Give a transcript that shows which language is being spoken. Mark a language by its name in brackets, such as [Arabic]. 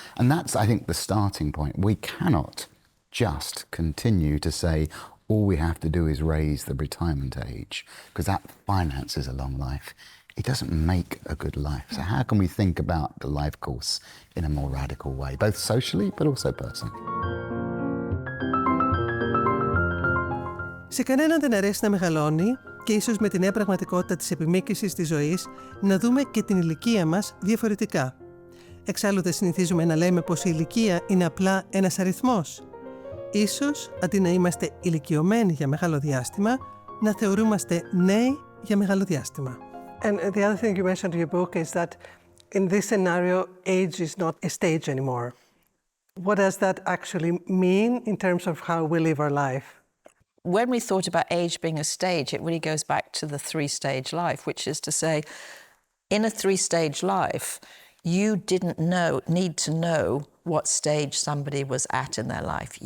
[English] And that's, I think, the starting point. We cannot just continue to say, all we have to do is raise the retirement age, because that finances a long life. It doesn't make a good life. So how can we think about the life course in a more radical way, both socially but also personally? [Greek] Σε κανέναν δεν αρέσει να μεγαλώνει και ίσως με τη νέα πραγματικότητα της επιμήκυσης της ζωής να δούμε και την ηλικία μας διαφορετικά. Εξάλλου δεν συνηθίζουμε να λέμε πως η ηλικία είναι απλά ένας αριθμός. Ίσως, αντί να είμαστε ηλικιωμένοι για μεγάλο διάστημα, να θεωρούμαστε νέοι για μεγάλο διάστημα. [English] And the other thing you mentioned in your book is that in this scenario, age is not a stage anymore. What does that actually mean in terms of how we live our life? When we thought about age being a stage, it really goes back to the three-stage life, which is to say, in a three-stage life, you didn't need to know what stage somebody was at in their life.